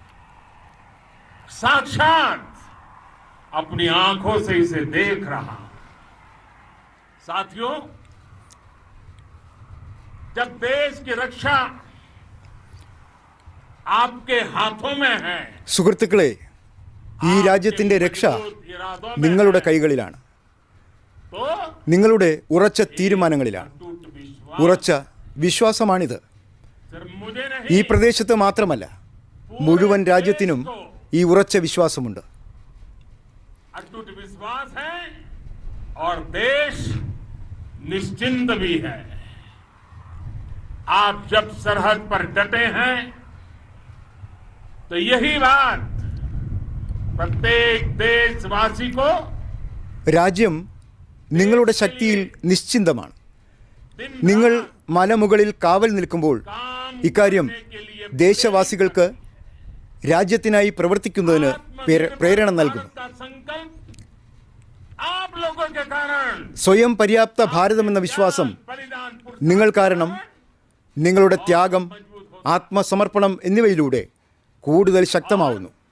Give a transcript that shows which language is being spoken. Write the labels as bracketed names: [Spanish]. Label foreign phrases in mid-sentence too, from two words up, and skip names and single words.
[Hindi] साक्षात अपनी आंखों से इसे देख रहा हूं. साथियों, जब देश की रक्षा आपके हाथों में है, [Malayalam] സുഹൃത്തുക്കളെ, ഈ രാജ്യത്തിന്റെ രക്ഷ നിങ്ങളുടെ കൈകളിലാണ്. നിങ്ങളുടെ ഉറച്ച തീരുമാനങ്ങളിലാണ്. ഉറച്ച വിശ്വാസമാണിത്. ഈ പ്രദേശത്ത് മാത്രമല്ല, മുഴുവൻ രാജ്യത്തിനും ഈ ഉറച്ച വിശ്വാസമുണ്ട്. [Hindi] अटूट विश्वास है और देश निश्चिंत भी है. आप जब सरहद पर डटे हैं तो यही बात प्रत्येक देशवासी को [Malayalam] രാജ്യം നിങ്ങളുടെ ശക്തിയിൽ നിശ്ചിന്തമാണ്. നിങ്ങൾ മലമുകളിൽ കാവൽ നിൽക്കുമ്പോൾ ഇക്കാര്യം ദേശവാസികൾക്ക് രാജ്യത്തിനായി പ്രവർത്തിക്കുന്നതിന് പ്രേരണ നൽകുന്നു. സ്വയം പര്യാപ്ത ഭാരതമെന്ന വിശ്വാസം നിങ്ങൾ കാരണം നിങ്ങളുടെ ത്യാഗം, ആത്മസമർപ്പണം എന്നിവയിലൂടെ കൂടുതൽ ശക്തമാവുന്നു.